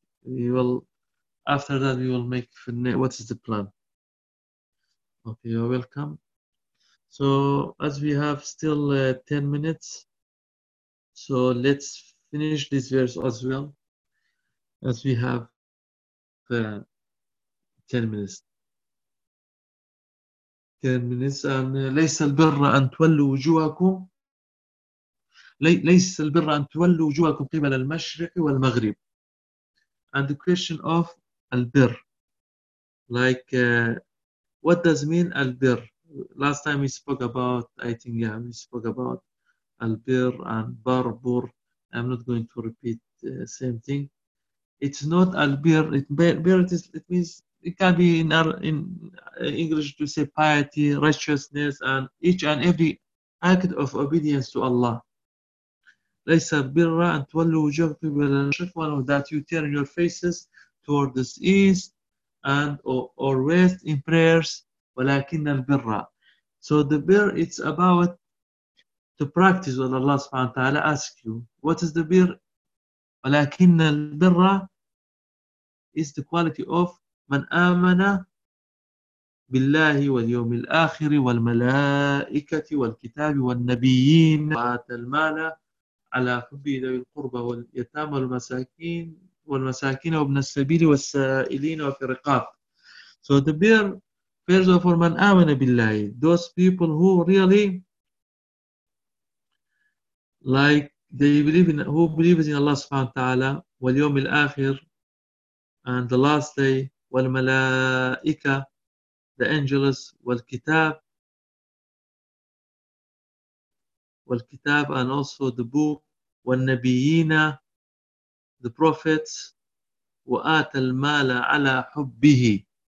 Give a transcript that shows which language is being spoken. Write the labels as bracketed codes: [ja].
[en] We will, after that, we will make, what is the plan? Okay, you're welcome. So as we have still 10 minutes, so let's finish this verse as well, as we have 10 minutes. And [ar] ليس البر أن تولوا وجوهكم ليس البر أن تولوا وجوهكم قبل المشرق والمغرب. [en] And the question of البر, like what does mean البر? Last time we spoke about, I think, yeah, we spoke about البر and بربر. I'm not going to repeat the same thing. It's not البر. It means, it can be in English to say piety, righteousness, and each and every act of obedience to Allah. [ar] لَيْسَ الْبِرَّ أَن تُوَلُّوا وُجُوهَكُمْ قِبَلَ الْمَشْرِقِ وَالْمَغْرِبِ, [en] that you turn your faces toward the east and or west in prayers. [ar] وَلَكِنَّ الْبِرَّ, [en] so the birr, it's about to practice what Allah subhanahu wa ta'ala asks you. What is the birr? [ar] وَلَكِنَّ الْبِرَّ [en] is the quality of [ar] من آمن بالله واليوم الآخر والملائكة والكتاب والنبيين وآتى المال على حبه ذوي القربى واليتامى والمساكين وابن السبيل والسائلين وفي الرقاب. [en] So the bear, first of all, [ar] من آمن بالله, [en] those people who really like they believe in, who believes in Allah subhanahu wa ta'ala, [ar] واليوم الآخر [en] and the last day, [ar] والملائكة, [en] the angels, [ar] والكتاب [en] and also the book, [ar] والنبيين, [en] the prophets, [ar] وآت المال على حبه.